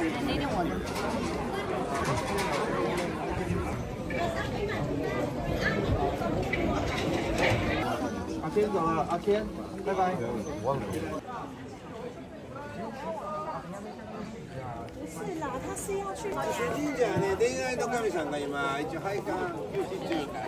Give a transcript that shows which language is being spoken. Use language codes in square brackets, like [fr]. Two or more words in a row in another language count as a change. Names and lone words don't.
[en] Akin, bye-bye. [zh] 是啦，他是要去。 [ja] 神社ね、恋愛の神さんが今一応拝観休止中。